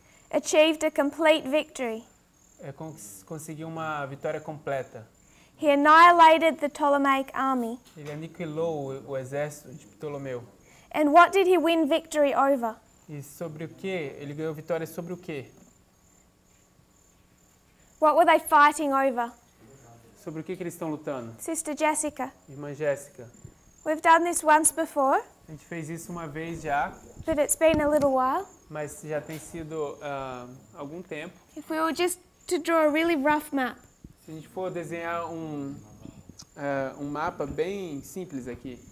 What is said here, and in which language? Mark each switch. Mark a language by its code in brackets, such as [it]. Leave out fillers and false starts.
[en] achieved a complete victory. [pt] conseguiu uma vitória completa. [en] He annihilated the Ptolemaic army. [pt] Ele aniquilou o exército de Ptolomeu. [en] And what did he win victory over? [pt] E sobre o quê? Ele ganhou vitória sobre o quê? [en] What were they fighting over? [pt] Sobre o que eles estão lutando? [en] Sister Jessica, [pt] Irmã Jéssica, [en] we've done this once before, [pt] a gente fez isso uma vez já, [en] but it's been a little while. [pt] mas já tem sido algum tempo. [en] If we were just to draw a really rough map, [pt] Se a gente for desenhar um mapa bem simples aqui,